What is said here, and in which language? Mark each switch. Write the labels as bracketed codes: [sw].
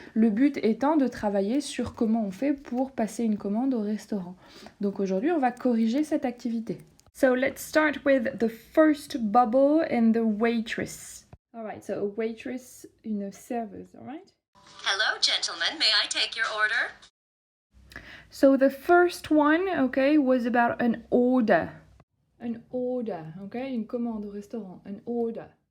[fr] Le but étant de travailler sur comment on fait pour passer une commande au restaurant. Donc aujourd'hui, on va corriger cette activité. [en] So let's start with the first bubble and the waitress. All right, so a waitress, [fr] une serveuse, [en] all right? Hello, gentlemen. May I take your order? So the first one, okay, was about an order. An order, okay? [fr] Une commande au restaurant, [en] an order.